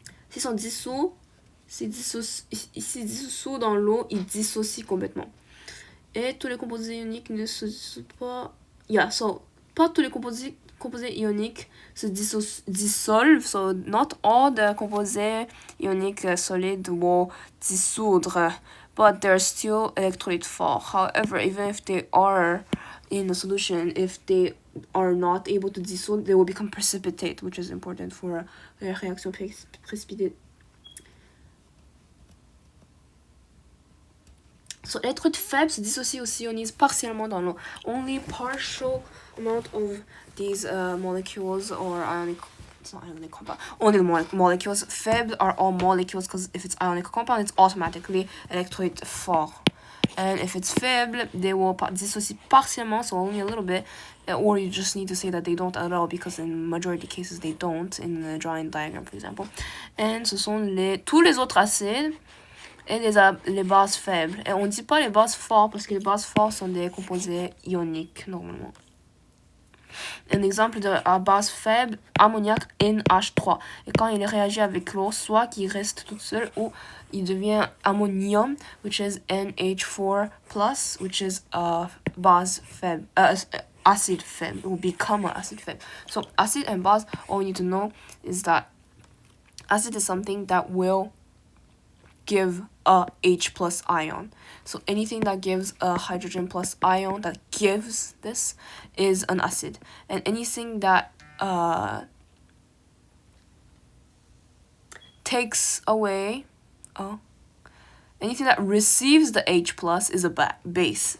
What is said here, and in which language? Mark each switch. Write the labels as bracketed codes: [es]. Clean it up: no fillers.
[fr] S'ils sont dissous, s'ils dissous dans l'eau, ils dissocient complètement. Et tous les composés ioniques ne se dissouent pas. [en] Yeah, so [fr] pas tous les composés ioniques se dissolvent. [en] So not all the composés ioniques solid will dissoudre, but they're still electrolyte forts. However, even if they are in a solution, if they are not able to dissolve, they will become precipitate, which is important for a réaction précipitée. [fr] So, électrolyte faible se dissocie ou s'ionise partiellement dans l'eau. [en] Only partial amount of these molecules or ionic, it's not ionic compound, only the molecules faibles are all molecules, because if it's ionic compound, it's automatically electrolyte fort. And if it's faible, they will dissociate partiellement, so only a little bit, or you just need to say that they don't at all, because in majority cases they don't, in the drawing diagram, for example. [fr] And ce sont tous les autres acides et les bases faibles. Et on ne dit pas les bases fortes parce que les bases fortes sont des composés ioniques normalement. Un exemple de base faible, ammoniac NH3. Et quand il réagit avec l'eau, soit qu'il reste tout seul ou il devient ammonium, [en] which is NH4+, which is a base faible, acid faible, [fr] it will become an acid faible. [en] So acid and base, all you need to know is that acid is something that will give a H+ ion. So anything that gives a hydrogen plus ion that gives this is an acid. And anything that takes away, anything that receives the H+ is a base.